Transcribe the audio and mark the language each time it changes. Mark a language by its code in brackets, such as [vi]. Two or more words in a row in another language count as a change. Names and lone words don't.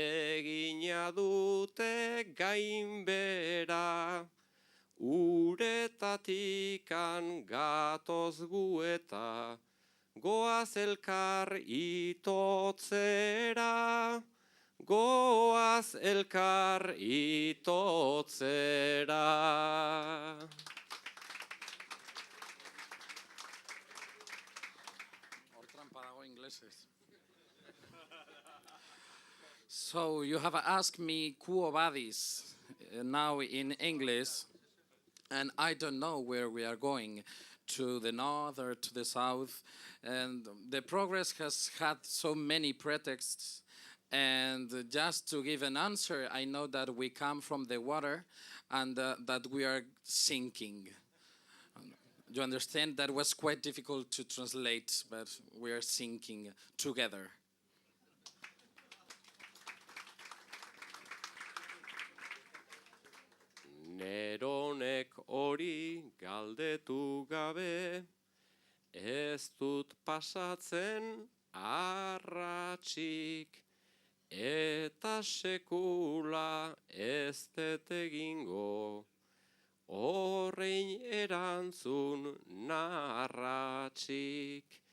[eu] egina dute gainbera, uretan Bertatikan gatoz gu eta goaz elkar itotzera, goaz elkar itotzera. [en] So you have asked me Quo Vadis now in English, and I don't know where we are going, to the north or to the south. And the progress has had so many pretexts. And just to give an answer, I know that we come from the water and that we are sinking. You understand? That was quite difficult to translate, but we are sinking together. [eu] Neronek hori galdetu gabe, ez dut pasatzen arratxik, eta sekula ez dut egingo, horrein erantzun narratxik,